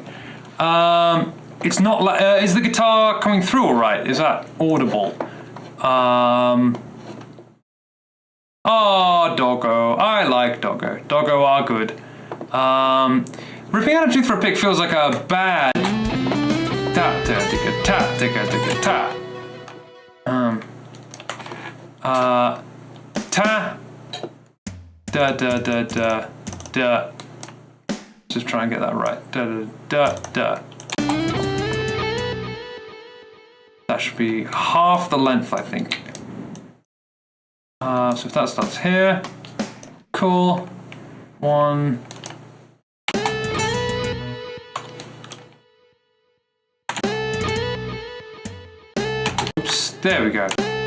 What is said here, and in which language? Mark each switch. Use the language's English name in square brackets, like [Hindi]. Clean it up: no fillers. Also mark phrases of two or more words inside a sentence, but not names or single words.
[English] It's not like, is the guitar coming through all right? Is that audible? Oh, doggo. I like doggo. Doggo are good. Ripping out a tooth for a pick feels like a bad tap ticka tap ticka ticka tap. Ta da da da da da. Just try and get that right. Da da da da. That should be half the length, I think. So if that starts here, cool. One. Oops, there we go.